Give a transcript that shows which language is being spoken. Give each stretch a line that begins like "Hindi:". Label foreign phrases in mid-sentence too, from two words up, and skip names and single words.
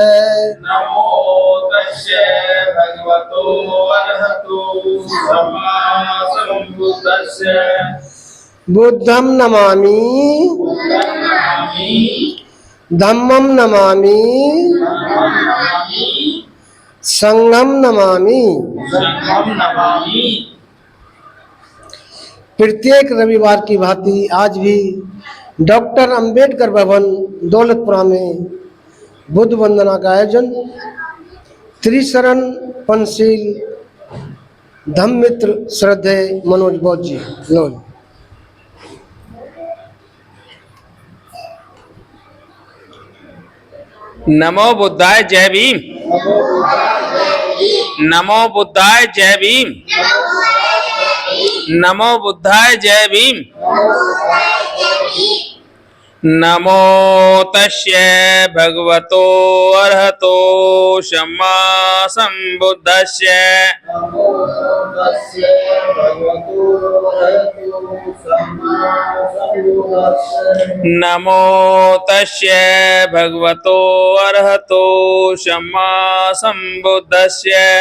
Pali: नमो तस्से भगवतो अरहतो सम्मा संबुद्धस्य बुद्धं नमामि धम्मं नमामि संघं नमामि।
Hindi: प्रत्येक रविवार की भांति आज भी डॉक्टर अंबेडकर भवन दौलतपुरा में बुद्ध वंदना का आयोजन त्रिशरण पंचशील धम्मित्र श्रद्धेय मनोज बौद्ध जी लोल।
Pali: नमो बुद्धाय
Hindi: जय भीम।
Pali: नमो बुद्धाय
Hindi: जय भीम।
Pali: नमो बुद्धाय
Hindi: जय भीम।
Pali: नमो तस्य भगवतो अरहतो सम्मा संबुद्धस्य नमो तस्य भगवतो अरहतो सम्मा संबुद्धस्य